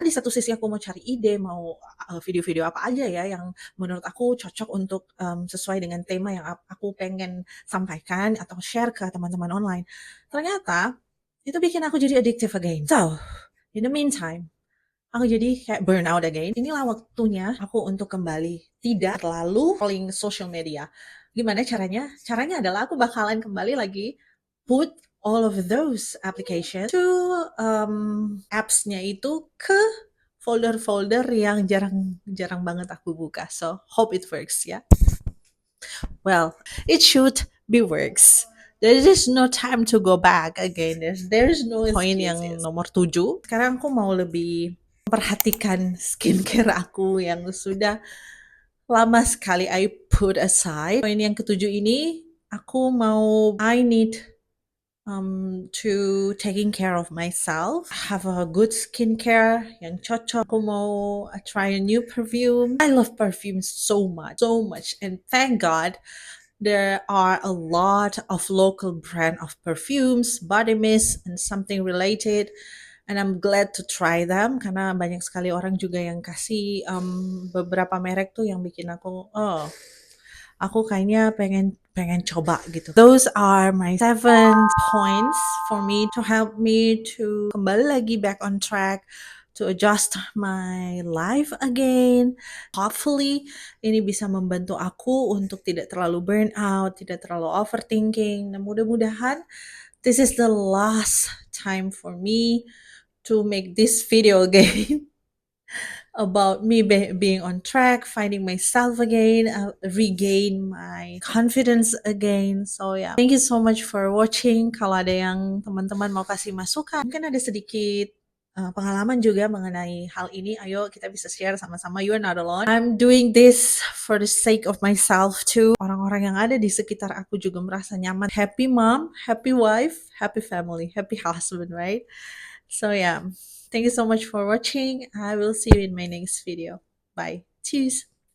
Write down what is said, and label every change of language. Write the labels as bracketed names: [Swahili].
[Indonesian] Di satu sisi aku mau cari ide, mau video-video apa aja ya yang menurut aku cocok untuk sesuai dengan tema yang aku pengen sampaikan atau share ke teman-teman online. Ternyata itu bikin aku jadi [English] addictive again. So, in the meantime, [Indonesian] aku jadi kayak [English] burn out again. [Indonesian] Inilah waktunya aku untuk kembali tidak terlalu scrolling social media. Gimana caranya? Caranya adalah aku bakalan kembali lagi [English] put all of those applications to [Indonesian] apps-nya itu ke folder-folder yang jarang banget aku buka. [English] So, hope it works ya. Well, it should be works. There is no time to go back again. There's no point [Indonesian] yang nomor 7. Sekarang aku mau lebih memperhatikan skincare aku yang sudah lama sekali [English] I put aside. [Indonesian] Poin yang ketujuh ini, [English] I need to taking care of myself, have a good skincare [Indonesian] yang cocok. Aku mau [English] try a new perfume. I love perfumes so much, and thank God there are a lot of local brand of perfumes, body mist, and something related. And I'm glad to try them [Indonesian] karena banyak sekali orang juga yang kasih beberapa merek tuh yang bikin aku kayaknya pengen coba gitu. [English] Those are my 7 points for me to help me to [Indonesian] kembali lagi [English] back on track, to adjust my life again. Hopefully [Indonesian] ini bisa membantu aku untuk tidak terlalu [English] burn out, tidak terlalu overthinking. [Indonesian] Dan mudah-mudahan [English] this is the last time for me to make this video again about me being on track, finding myself again, regain my confidence again. So yeah, thank you so much for watching. [Indonesian] Kalau ada yang teman-teman mau kasih masukan, mungkin ada sedikit pengalaman juga mengenai hal ini, ayo kita bisa share sama-sama. [English] You are not alone. I'm doing this for the sake of myself too. [Indonesian] Orang-orang yang ada di sekitar aku juga merasa nyaman. [English] Happy mom, happy wife, happy family, happy husband, right? So yeah, thank you so much for watching. I will see you in my next video. Bye. Cheers.